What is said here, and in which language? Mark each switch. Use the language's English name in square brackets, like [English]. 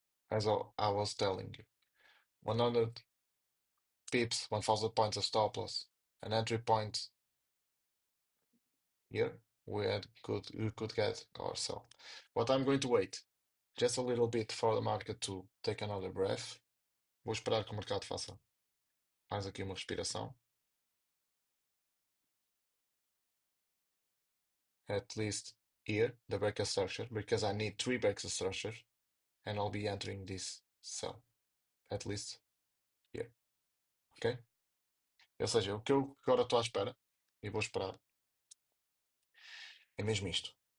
[English] As I was telling you, 100 pips, 1000 points of stop loss, an entry point here, we could get or sell. But I'm going to wait just a little bit for the market to take another breath. [Portuguese] Vou esperar que o mercado faça mais aqui uma respiração. [English] At least here, the break of structure, because I need 3 breaks of structure, and I'll be entering this cell. At least here. Ok? [Portuguese] Ou seja, o que eu agora estou à espera, e vou esperar, é mesmo isto.